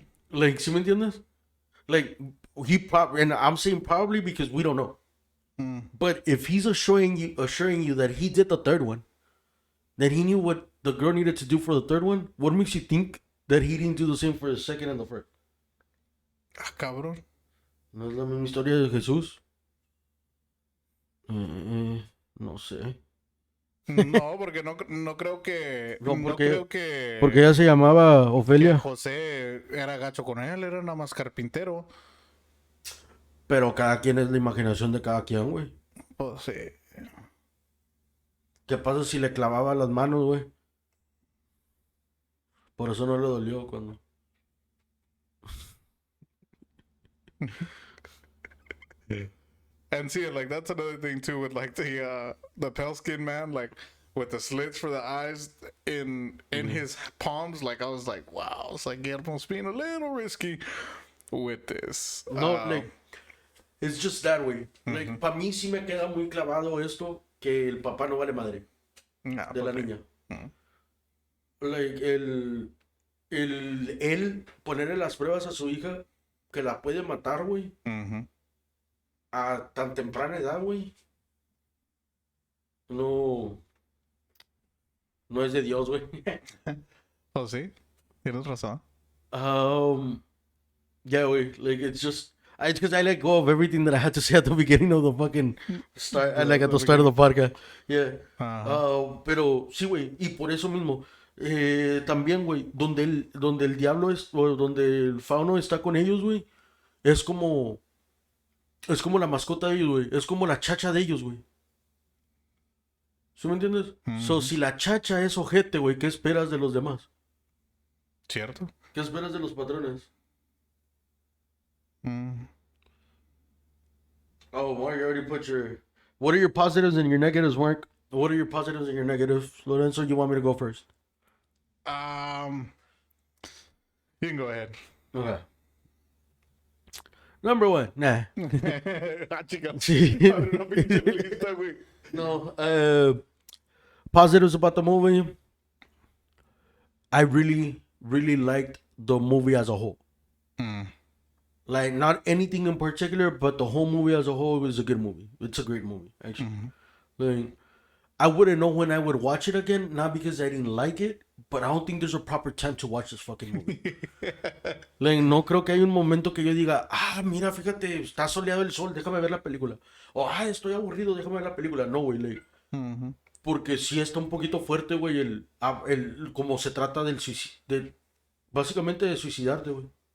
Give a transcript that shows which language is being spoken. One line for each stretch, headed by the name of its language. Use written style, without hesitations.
English: Like,
Spanish: ¿sí me entiendes?
English: Like he probably, and I'm saying probably because we don't know. But if he's assuring you that he did the third one, that he knew what the girl needed to do for the third one, what makes you think that he didn't do the same for the second and the first?
Spanish: Ah, cabrón. ¿No es la misma historia de Jesús? No sé. No, porque no creo que. No, No creo que. porque ella se llamaba Que Ofelia. José era gacho con él, era nada más carpintero. Pero cada quien es la imaginación de cada quien, güey. Pues sí. ¿Qué pasa si le clavaba las manos, güey? Por eso no le dolió cuando...
English: And see, like that's another thing too with like the pale skin man, like with the slits for the eyes in his palms. Like I was like, wow, it's like Guillermo's being a little risky with this. No, like, it's just that way.
Spanish: Like, para mí sí me queda muy clavado esto que el papá no vale madre nah, de la porque- niña. Like, él ponerle las pruebas a su hija que la puede matar, güey, Mhm. a tan temprana edad, güey. No, no es de Dios, güey. Oh, sí, tienes razón.
English: Yeah, güey, like, it's just... It's because I let go of everything that I had to say at the beginning of the fucking start, like at the start of the podcast. Yeah.
Spanish: Pero sí, güey, y por eso mismo, también, güey, donde el diablo es, o donde el fauno está con ellos, güey, es como la mascota de ellos, güey, es como la chacha de ellos, güey. ¿Sí me entiendes? So, si la chacha es ojete, güey, ¿qué esperas de los demás? ¿Cierto? ¿Qué esperas de los patrones?
English: Oh, Mark, you already put your... What are your positives and your negatives, Mark? What are your positives and your negatives? Lorenzo, you want me to go first? You can go ahead. Okay. Number one, nah.
Spanish: Ah, chica. Sí. Abre una pinche lista, güey.
English: No, positives about the movie. I really, really liked the movie as a whole. Like, not anything in particular, but the whole movie as a whole is a good movie. It's a great movie, actually. Like, I wouldn't know when I would watch it again, not because I didn't like it, but I don't think there's a proper time to watch this fucking movie.
Spanish: Like, no creo que hay un momento que yo diga, mira, fíjate, está soleado el sol, déjame ver la película. O, estoy aburrido, déjame ver la película. No, güey, like, porque sí está un poquito fuerte, güey, el como se trata del suicidio, básicamente de suicidarte, güey.